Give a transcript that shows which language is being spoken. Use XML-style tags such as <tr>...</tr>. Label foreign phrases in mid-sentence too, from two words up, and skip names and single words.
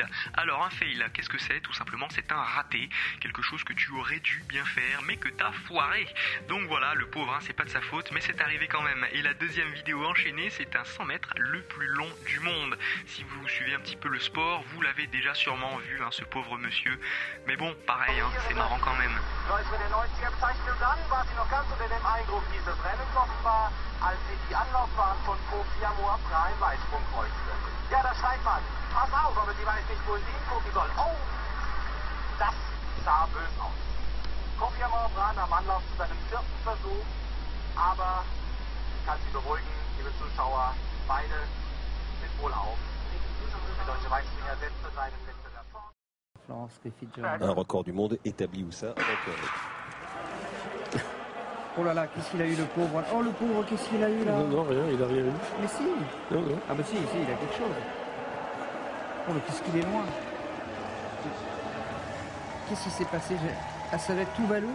<fr>Alors un fail, qu'est-ce que c'est? Tout simplement c'est un raté, quelque chose que tu aurais dû bien faire, mais que t'as foiré. Donc voilà, le pauvre, c'est pas de sa faute, mais c'est arrivé quand même. Et la deuxième vidéo enchaînée, c'est un 100 mètres le plus long du monde. Si vous suivez un petit peu le sport, vous l'avez déjà sûrement vu, ce pauvre monsieur. Mais bon, pareil, c'est marrant quand même.</fr> <de>Als sie die Anlaufbahn von Kofi Amor Prime Weitsprung folgte. Ja, da schreit man. Pass auf, aber sie weiß nicht, wo sie hingucken soll. Oh, das sah böse aus. Kofi Amor Prime am Anlauf zu seinem 4. Versuch. Aber ich kann Sie beruhigen, liebe Zuschauer, beide sind wohl auf. Der deutsche Weitspringer setzte seinen Wettbewerb fort. Florence Griffith-Jones.</de> <fr>Un record du monde établi où ça? Oh là là, qu'est-ce qu'il a eu le pauvre? Oh le pauvre, qu'est-ce qu'il a eu là? Non, rien, il a rien eu. Mais si. Non. Ah bah si, il a quelque chose. Oh mais qu'est-ce qu'il est loin. Qu'est-ce qui s'est passé? Ah ça va être tout Valou?</fr>